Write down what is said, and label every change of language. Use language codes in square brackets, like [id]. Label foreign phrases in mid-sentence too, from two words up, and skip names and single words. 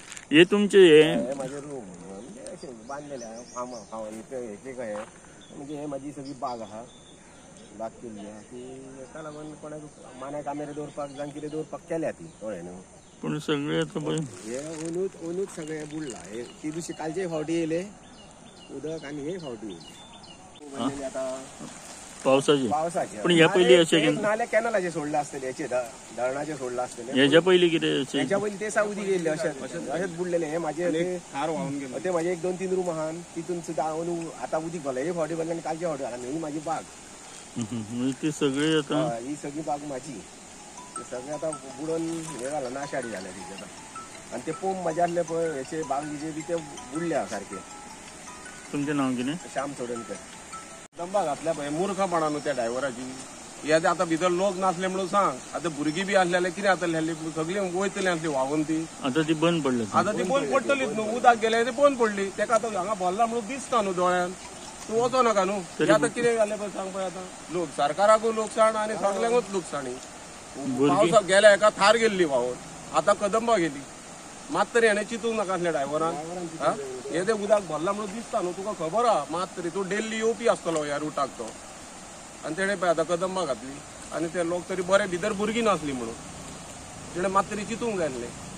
[kok] हे तुमचे हे माझे रूम म्हणजे असे बांधलेले आहे फार्म हे काय म्हणजे हे माझी सगळी बाग आहा बाग केल्ली आहा ती एका लागून कोणाक माना कामेरे दवरपाक जावन कितें दवरपाक केल्या ती कळ्ळें न्हू. पण सगळे आता पळय हे ओनूच सगळे बुडला हे ती दिवशी कालचे फावटी येयले उदक आणि हे फावटी येयले आता पावसाचे पण ह्या पयली अशें नाल्या कॅनलाचे सोडले असतले हेचे धरणाचे सोडले असतले ह्याच्या पयली कितें ह्याच्या पयली ते सावदी गेले अशेंच बुडलेले हे माझे ते माझे 1-2-3 रूम आहात तिथून सुद्धा आता उदीक भरलं हे फावटी भरले आणि कालचे फावटी भरला ही माझी बाग ती सगळी आता ही सगळी बाग माझी ते सगळे आता बुडून हे झालं नाशाडी झाले तिथे आता आणि ते पोंब माझे आसले पळय हेचे बागीचे बी ते बुडले सारखे. तुमचें नांव कितें? श्याम चोडणकर. दंबा घातल्या पळय मूर्खपणान त्या ड्रायव्हराची हे आता भितर लोक नासले म्हणून सांग आता भुरगीं बी आसलेले कितें जातलें सगळी वयतली आसली व्हांवून ती आता ती बंद पडली आता ती बंद पडटलीच न्हू उदक गेले ती बंद पडली तेका आता हांगा भरला म्हणून दिसता न्हू दोळ्यान तूं वचो नाका न्हू आता कितें जालें पळय सांग पळय आता लोक सरकाराकूय लुकसाण आणि सगळ्यांकूच लुकसाणी पावसाक गेल्या एका थार गेल्ली व्हांवून आता कदंबा गेली मात तरी हेणे चिंतूंक नाका आसलें ड्रायव्हरान हे ते उदक भरला म्हणून दिसता न्हू तुका खबर आहा मात तरी तूं डेली येवपी आसतलो ह्या रुटाक तो आणि तेणे पळय आतां कदंबा घातली आणि ते लोक तरी बरे भितर भुरगीं नासली म्हणून तेणे मात तरी चिंतूंक जाय आसलें.